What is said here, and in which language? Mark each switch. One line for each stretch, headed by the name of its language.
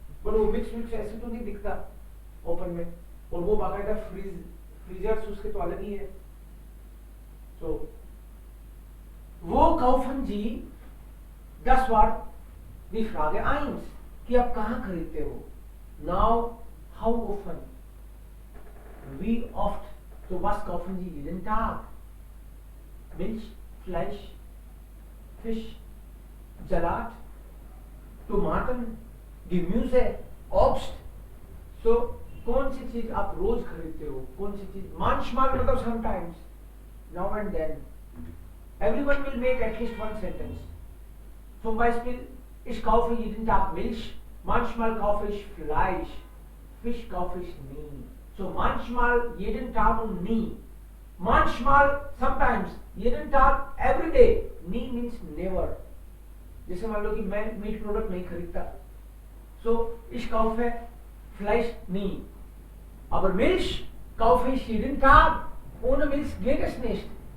Hindi: पर वो मिक्स ऐसे तो नहीं दिखता ओपन में, और वो बाकायदा फ्रीजर्स उसके तो अलग ही है. तो वो
German: kaufen Sie das war die Frage 1
Hindi: कि आप कहाँ खरीदते हो.
English: Now how often,
German: wie oft, तो was kaufen Sie jeden Tag? Milch, Fleisch, Fisch, Salat, Tomaten, Gemüse, Obst.
Hindi: So कौन सी चीज आप रोज खरीदते हो, कौन सी चीज?
German: manchmal
English: मतलब sometimes, now and then. Everyone will make at least one sentence.
German: Zum Beispiel, ich kaufe jeden Tag Milch, manchmal kaufe ich Fleisch, Fisch kaufe ich nie. So manchmal, jeden Tag und nie. Manchmal,
English: sometimes,
German: jeden Tag,
English: every day.
German: Nie
English: means never.
Hindi: जैसे मान लो कि मैं meat product नहीं खरीदता,
German: so ich kaufe Fleisch nie. Aber Milch kaufe ich jeden Tag. Ohne Milch geht es nicht.